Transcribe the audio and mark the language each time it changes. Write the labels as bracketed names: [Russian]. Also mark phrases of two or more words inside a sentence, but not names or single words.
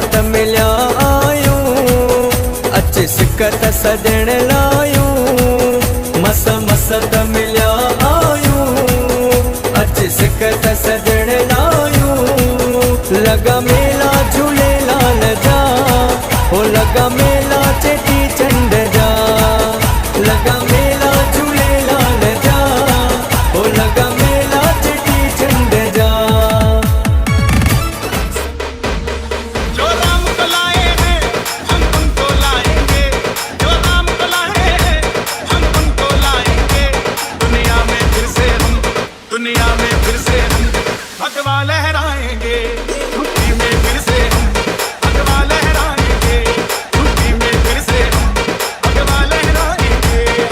[Sindhi] मिलिया आयूं अच सिकत सजण लायूं मस मस त मिलिया आयूं अच सिकत सजण लायूं लगा मेला झूलेलाल जा हो लगा मेला चेटी चंड जा लगा मेला झूलेलाल जा हो लगा मेला चेटी चंड जा [Hindi] जो राम को लाए हैं हम उनको लाएंगे जो राम को लाए हैं हम उनको लाएंगे दुनिया में फिर से हम भगवा लहराएंगे धरती में फिर से हम भगवा लहराएंगे धरती में फिर से हम भगवा लहराएंगे